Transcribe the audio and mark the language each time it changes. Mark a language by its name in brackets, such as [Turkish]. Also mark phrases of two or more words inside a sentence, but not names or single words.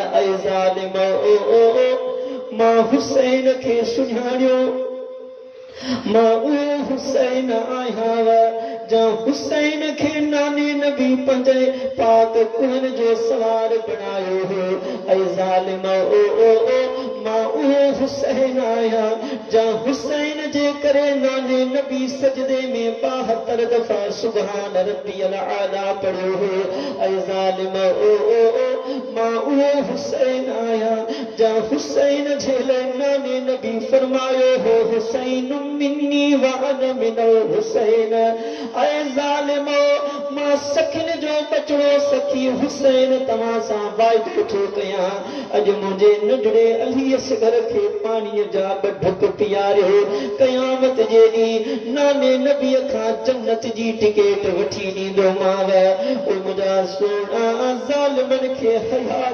[Sindhi] ऐं ज़ालिमो मां हुसैन खे सुञाणियो मां उहो हुसैन आहियां जंहिं हुसैन खे नाने नबी पंहिंजे पाक कुहन जो सवार बणायो हो। ऐं ज़ालिमो हुसैन आया जा हुसैन जे करे नाने नबी सजदे में 72 दफा [Arabic] سبحان ربي الأعلى [Sindhi] पढ़ो हो ऐ ज़ालिम मां वो हुसैन आया जा हुसैन जे ले नाने नबी फरमायो हो [Arabic] حسين مني وأنا من الحسين [Sindhi] ऐ ज़ालिम मां सखिन जो बचड़ो सखी हुसैन तव्हां सां वाइदो थो कयां अज मुझे नंढड़े अली असगर खे पानी जा ढक पियारियो क़यामत जे ॾींहुं नाने नबीअ खां जन्नत जी टिकेट वठी ॾींदोमांव ओ मुंहिंजा सोना ज़ालिमनि खे हया